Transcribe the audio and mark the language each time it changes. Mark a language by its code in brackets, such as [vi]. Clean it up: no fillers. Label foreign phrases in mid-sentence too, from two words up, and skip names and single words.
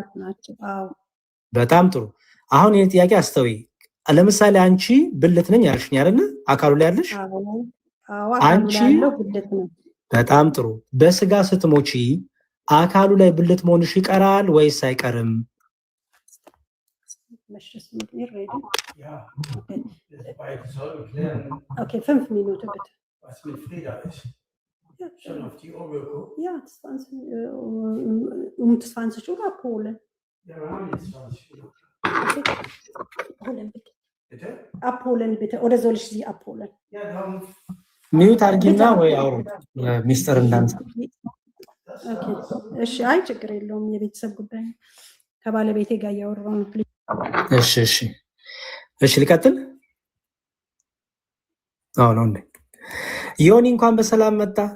[am] በጣም ጥሩ። አሁን ይሄን ጥያቄ አስተውይ። ለምሳሌ አንቺ ብልት ነኝ ያልሽኝ አይደል? አካሉ ላይ ያለሽ አንቺ ብልት ነው። በጣም ጥሩ። በስጋ ስትሞቺ አካሉ ላይ ብልት መሆንሽ ይቀራል ወይስ አይቀርም? [de] Okay, 5 Minuten bitte. Was mit Frieda ist. Ja, Schon auf die Uhr geguckt? Ja, 20 Uhr abholen. Ja, wir haben jetzt 20 Minuten. Abholen bitte. Bitte? Abholen bitte. Oder soll ich Sie abholen? Ja, darum. [am] ሚዩት አድርጊና ወይ አውሩ ሚስጥር እንዳንተ። እሺ፣ አይ ችግር የለውም። የቤተሰብ ጉዳይ ከባለቤቴ ጋር እያወራሁ ነው። እሺ ልቀጥል። አሁን እንዴ ዮኒ እንኳን በሰላም መጣ።